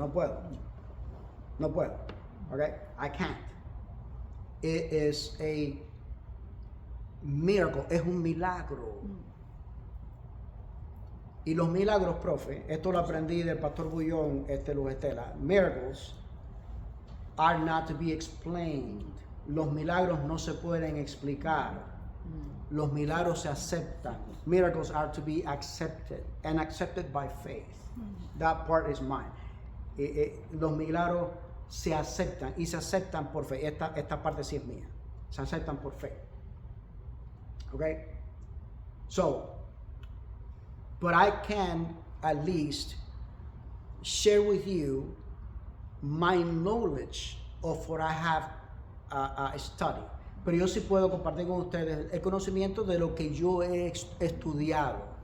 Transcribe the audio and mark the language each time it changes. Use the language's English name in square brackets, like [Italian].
[Spanish] No puedo. [English] Okay? I can't. It is a miracle. [Spanish] Es un milagro. Y los milagros, profe, esto lo aprendí del pastor Bullón, Luz Estela. [English] Miracles are not to be explained. [Spanish] Los milagros no se pueden explicar. Los milagros se aceptan. [English] Miracles are to be accepted and accepted by faith. That part is mine. [Spanish] los milagros se aceptan y se aceptan por fe. Esta parte sí es mía. Se aceptan por fe. Okay? [English] So, but I can at least share with you my knowledge of what I have studied. [Spanish] Pero yo sí puedo compartir con ustedes el conocimiento de lo que yo he estudiado.